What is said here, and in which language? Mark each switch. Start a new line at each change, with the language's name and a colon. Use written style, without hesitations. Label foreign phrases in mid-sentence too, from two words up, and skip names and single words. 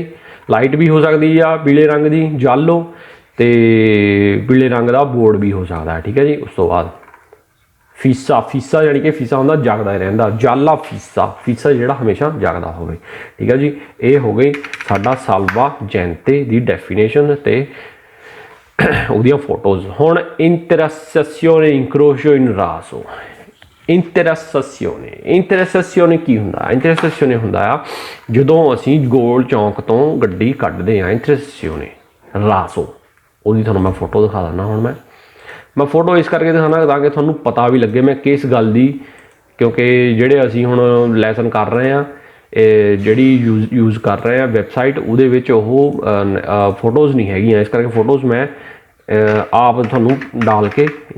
Punjabi: ਲਾਈਟ ਵੀ ਹੋ ਸਕਦੀ ਆ ਪੀਲੇ ਰੰਗ ਦੀ ਜਾਲੋ, ਤੇ ਪੀਲੇ ਰੰਗ ਦਾ ਬੋਰਡ ਵੀ ਹੋ ਸਕਦਾ ਹੈ, ਠੀਕ ਹੈ ਜੀ। ਉਸ ਤੋਂ ਬਾਅਦ ਫੀਸਾ ਯਾਨੀ ਕਿ ਫੀਸਾ ਹੁੰਦਾ ਜਾਗਦਾ ਹੀ ਰਹਿੰਦਾ,
Italian: gialla fissa
Punjabi: ਜਿਹੜਾ ਹਮੇਸ਼ਾ ਜਾਗਦਾ ਹੋਵੇ, ਠੀਕ ਹੈ ਜੀ। ਇਹ ਹੋ ਗਈ ਸਾਡਾ salvagente ਦੀ ਡੈਫੀਨੇਸ਼ਨ ਤੇ ਉਹਦੀਆਂ ਫੋਟੋਜ਼।
Italian: ਹੁਣ intersezione incrocio in raso,
Punjabi: ਇੰਟਰਸੈਕਸ਼ਨ ਕੀ ਹੁੰਦਾ? ਇੰਟਰਸੈਕਸ਼ਨ ਹੁੰਦਾ ਆ ਜਦੋਂ ਅਸੀਂ ਗੋਲ ਚੌਂਕ ਤੋਂ ਗੱਡੀ ਕੱਢਦੇ ਹਾਂ, ਇੰਟਰਸੈਕਸ਼ਨ ਰਾਸੋ, ਉਹਦੀ ਤੁਹਾਨੂੰ ਮੈਂ ਫੋਟੋ ਦਿਖਾ ਦਿੰਦਾ। ਹੁਣ ਮੈਂ ਫੋਟੋ ਇਸ ਕਰਕੇ ਦਿਖਾਉਣਾ ਤਾਂ ਕਿ ਤੁਹਾਨੂੰ ਪਤਾ ਵੀ ਲੱਗੇ ਮੈਂ ਕਿਸ ਗੱਲ ਦੀ, ਕਿਉਂਕਿ ਜਿਹੜੇ ਅਸੀਂ ਹੁਣ ਲੈਸਨ ਕਰ ਰਹੇ ਹਾਂ, ਜਿਹੜੀ ਯੂਜ਼ ਕਰ ਰਹੇ ਹਾਂ ਵੈਬਸਾਈਟ, ਉਹਦੇ ਵਿੱਚ ਉਹ ਫੋਟੋਜ਼ ਨਹੀਂ ਹੈਗੀਆਂ, ਇਸ ਕਰਕੇ ਫੋਟੋਜ਼ ਮੈਂ ਆਪ ਤੁਹਾਨੂੰ ਡਾਲ ਕੇ